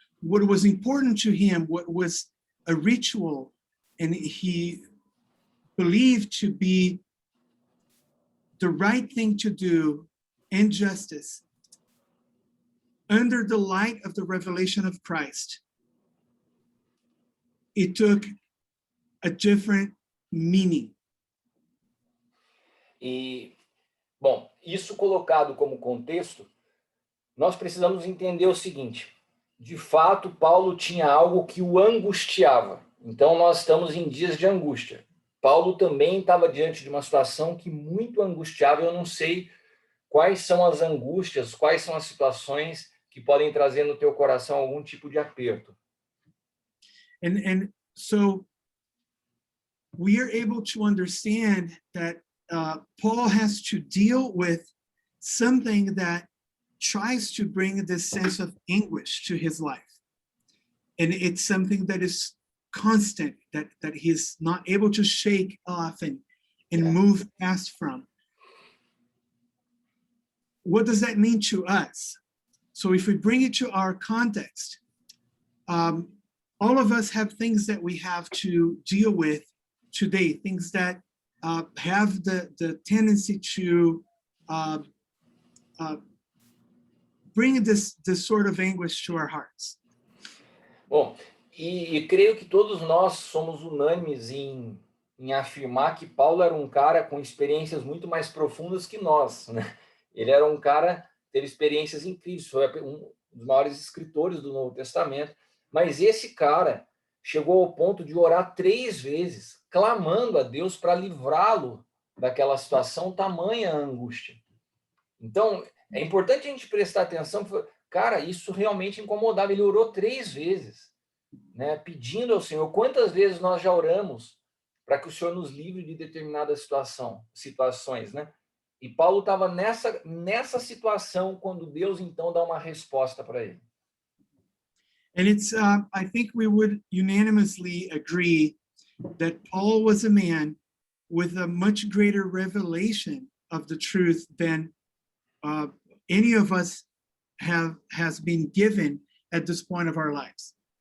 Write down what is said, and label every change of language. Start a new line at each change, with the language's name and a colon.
English: What was important to him, what was a ritual, and he believed to be the right thing to do and justice, under the light of the revelation of Christ, it took a different meaning.
Portuguese: E, bom, isso colocado como contexto, nós precisamos entender o seguinte: de fato, Paulo tinha algo que o angustiava. Então, nós estamos em dias de angústia. Paulo também estava diante de uma situação que muito angustiava. Eu não sei quais são as angústias, quais são as situações que podem trazer no teu coração algum tipo de aperto.
English: And so we are able to understand that Paul has to deal with something that tries to bring this sense of anguish to his life. And it's something that is constant, that he's not able to shake off and move past from. What does that mean to us? So if we bring it to our context, all of us have things that we have to deal with today, things that have the tendency to bring this sort of anguish to our hearts.
Portuguese: Bom, e creio que todos nós somos unânimes em afirmar que Paulo era um cara com experiências muito mais profundas que nós, né? Ele era um cara, teve experiências incríveis, foi um dos maiores escritores do Novo Testamento, mas esse cara chegou ao ponto de orar 3 vezes, clamando a Deus para livrá-lo daquela situação, tamanha a angústia. Então, é importante a gente prestar atenção, cara, isso realmente incomodava. Ele orou 3 vezes, né, pedindo ao Senhor. Quantas vezes nós já oramos para que o Senhor nos livre de determinadas situações, né? E Paulo estava nessa situação quando Deus então dá uma resposta para ele.
English: And it's, I think we would unanimously agree that Paul was a man with a much greater revelation of the truth than any of us has been given at this point of our lives.